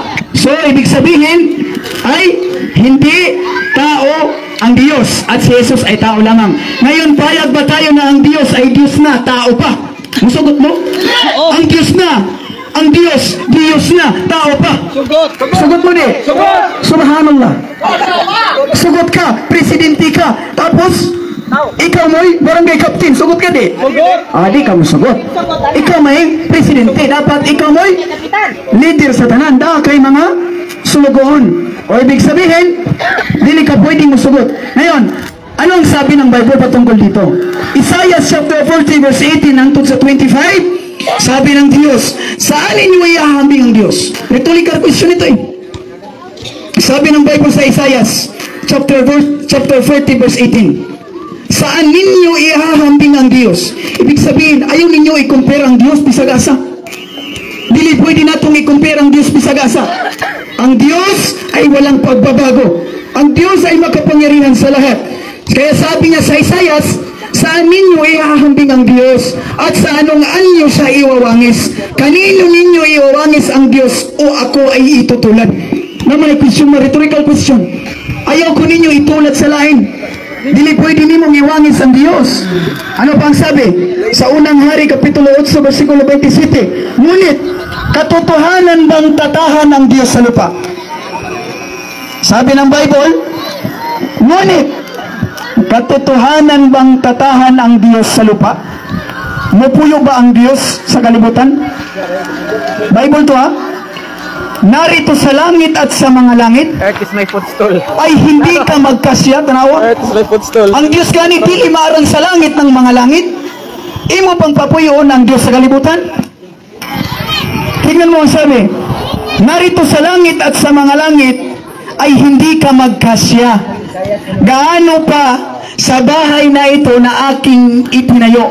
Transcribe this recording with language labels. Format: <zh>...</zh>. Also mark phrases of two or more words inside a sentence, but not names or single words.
<tl>So, ibig sabihin ay hindi tao ang Diyos at si Jesus ay tao lamang. Ngayon, payag ba tayo na ang Diyos ay Diyos na, tao pa?</tl> <ceb>Musugot mo?</ceb> <tl>Ang Diyos na, ang Diyos, Diyos na, tao pa.</tl> <ceb>Sugot mo di?</ceb> <ar>Subhanallah.</ar> <ceb>Sugot ka, presidente ka, tapos ikaw mo'y barangay captain, sugot ka di? Di ka mo sugot. Ikaw may presidente, dapat ikaw mo'y leader sa tanan, da kay mga sulugoon.</ceb> <tl>O ibig sabihin,</tl> <ceb>dili ka pwedeng musugot.</ceb> <tl>Ngayon, anong sabi ng Bible patungkol dito? Isaiah chapter 40 verse 18 hangtod sa 25, sabi ng Diyos, saan ninyo iahambing ang Diyos?</tl> <en>Rhetorical question</en> <tl>ito eh. Sabi ng Bible sa Isaiah chapter 40 verse 18, saan ninyo iahambing ang Diyos? Ibig sabihin,</tl> <ceb>ayaw ninyo i-compare ang Diyos bisag asa. dili pwede natong i-compare ang Dios bisag asa.</ceb> <tl>Ang Dios ay walang pagbabago. Ang Dios ay makapangyarihan sa lahat. Kaya sabi niya sa Isaias, saan ninyo ihahambing ang Diyos at sa anong anyo siya iwawangis? Kanino ninyo iwawangis ang Diyos o ako ay itutulad? Na may question,</tl> <en>rhetorical question.</en> <ceb>Ayaw ko ninyo itulad sa lain. Dili pwede nimong iwangis ang Diyos.</ceb> <tl>Ano pa ang sabi? Sa unang hari, kapitulo 8, versikulo 27. Ngunit, katotohanan bang tatahan ang Diyos sa lupa? Sabi ng Bible, ngunit, katotohanan bang tatahan ang Diyos sa lupa?</tl> <ceb>Mupuyo ba ang Diyos sa kalibutan?</ceb> <tl>Bible to ha? Narito sa langit at sa mga langit</tl> <en>Earth is my footstool.</en> <tl>ay hindi ka magkasya, tanawa.</tl> <en>Earth is my footstool.</en> <ceb>Ang Diyos gani dili maarang sa langit ng mga langit. Imo pang papuyoon ang Diyos sa kalibutan.</ceb> <tl>Tingnan mo ang sabi. Narito sa langit at sa mga langit ay hindi ka magkasya. Gaano pa sa bahay na ito na aking itinayo.</tl>